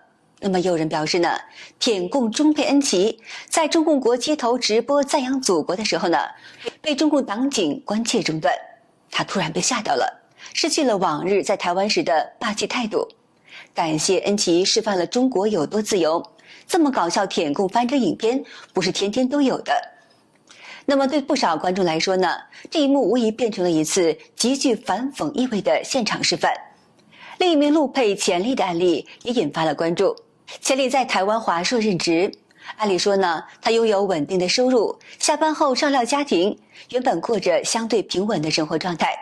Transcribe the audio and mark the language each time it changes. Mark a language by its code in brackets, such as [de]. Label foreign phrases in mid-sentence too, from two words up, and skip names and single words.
[zh] 那麼也有人表示呢，舔共中配恩琪在中共国街頭直播讚揚祖國的時候呢，被中共党警关切中断，他突然被嚇到了，失去了往日在台灣時的霸气態度。感謝恩琪示範了中國有多自由，這麼搞笑舔共翻車影片不是天天都有的。那麼對不少觀眾來說呢，這一幕無疑變成了一次極具反諷意味的現場示範。另一名陆配錢麗的案例也引發了關注。錢麗在台灣華碩任職，按理說呢，她擁有穩定的收入，下班後照料家庭，原本過着相对平穩的生活狀態。